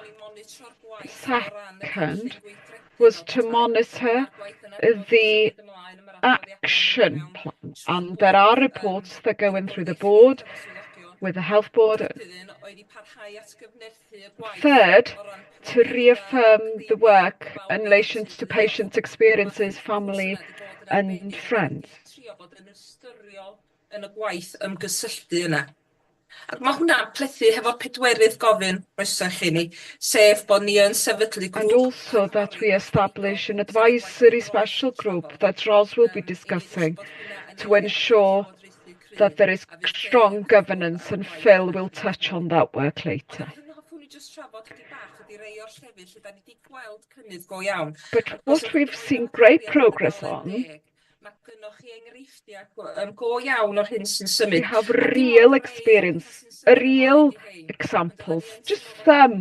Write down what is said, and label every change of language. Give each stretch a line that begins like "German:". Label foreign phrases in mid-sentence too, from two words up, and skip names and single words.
English: The second was to monitor the action plan, and there are reports that go in through the board with the health board. Third, to reaffirm the work in relation to patients' experiences, family and friends.
Welsh: Yn y gwaith ymgysylltu yna. Ac mae hwnna'n plethu hefo pedwerydd gofyn oesoch chi ni, sef bod ni yn sefydlu grŵp.
English: And also that we establish an advisory special group that Ros will be discussing to ensure that there is strong governance, and Phil will touch on that work later. But what we've seen great progress on, we have real experience, real examples, just some.